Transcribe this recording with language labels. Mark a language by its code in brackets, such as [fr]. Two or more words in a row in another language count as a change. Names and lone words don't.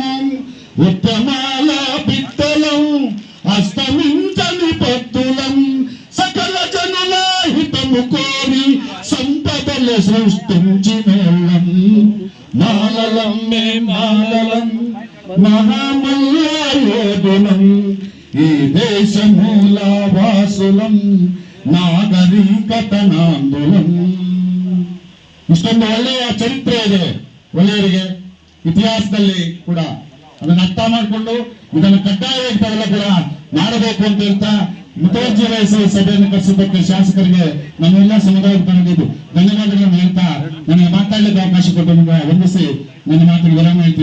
[te] ఉత్తమాల బిడ్డలం అస్తమించని పొత్తులం సకల జనుల హితము కోరి సంపదలు సృష్టించిన మాలలం మే మాలలం మహామల్లాయోధులం ఈ దేశమూల వాసులం ನಾಗರಿಕತನಾಂದುಲಂ. [kn] ಇಷ್ಟೊಂದು ಒಳ್ಳೆಯ ಚರಿತ್ರೆ ಇದೆ ಒಳ್ಳೆಯವರಿಗೆ ಇತಿಹಾಸದಲ್ಲಿ ಕೂಡ. ಅದನ್ನ ಅರ್ಥ ಮಾಡಿಕೊಂಡು ಇದನ್ನು ಕಡ್ಡಾಯವಾಗಿ ತಾವೆಲ್ಲ ಕೂಡ ಮಾಡಬೇಕು ಅಂತ ಹೇಳ್ತಾ ಮುತುವರ್ಜಿ ವಹಿಸಿ ಸಭೆಯನ್ನು ಕರೆಸಿದ್ದಕ್ಕೆ ಶಾಸಕರಿಗೆ ನಮ್ಮೆಲ್ಲ ಸಮುದಾಯದ ಪರವಾಗಿ ಧನ್ಯವಾದಗಳನ್ನು ಹೇಳ್ತಾ ನನಗೆ ಮಾತಾಡಲಿಕ್ಕೆ ಅವಕಾಶ ಕೊಟ್ಟು ವಂದಿಸಿ ನನ್ನ ಮಾತಿಗೆ ವಿರಾಮ ಹೇಳ್ತೀನಿ.